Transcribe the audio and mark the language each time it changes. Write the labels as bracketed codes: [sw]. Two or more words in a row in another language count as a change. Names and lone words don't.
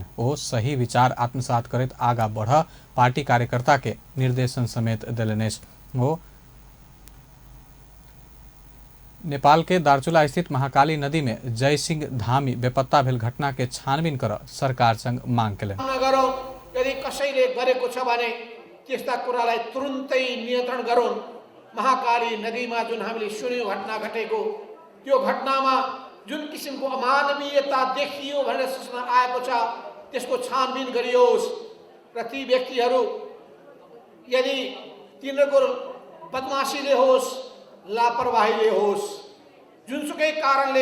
[mai] ओ सही विचार आत्मसात करैत आगा बढ़ पार्टी कार्यकर्ता के निर्देशन समेत देलनि। ओ नेपाल के दार्चुला स्थित महाकाली नदी में जय सिंह धामी बेपत्ता भेल घटना के छानबीन कर सरकार संग मांग केलनि। [ne] यदि कसैले गरेको छ भने त्यस्ता कुरालाई तुरुन्तै नियन्त्रण गरून्। महाकाली नदीमा जुन हामीले सुन्यौं घटना घटेको, त्यो घटनामा जुन किसिमको अमानवीयता देखियो भनेर सूचना आएको छ त्यसको छानबिन गरियोस् र ती व्यक्तिहरू यदि तिनीहरूको बदमाशीले होस् लापरवाहीले होस् जुनसुकै कारणले